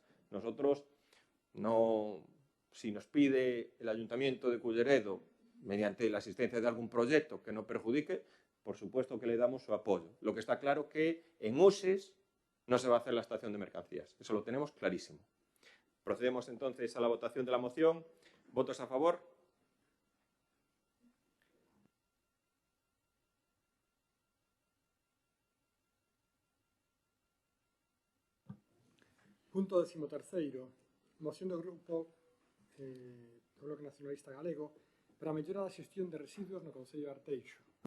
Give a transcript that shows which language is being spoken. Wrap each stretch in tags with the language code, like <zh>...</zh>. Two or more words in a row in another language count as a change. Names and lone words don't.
<es>Nosotros no, si nos pide el Ayuntamiento de Culleredo, mediante la asistencia de algún proyecto que no perjudique, por supuesto que le damos su apoyo. Lo que está claro que en Uses no se va a hacer la estación de mercancías. Eso lo tenemos clarísimo. Procedemos entonces a la votación de la moción. ¿Votos a favor? Punto 13º.</es> <gl>Moción do Grupo do Bloque Nacionalista Galego para a mellora da xestión de residuos no Concello de Arteixo.</gl>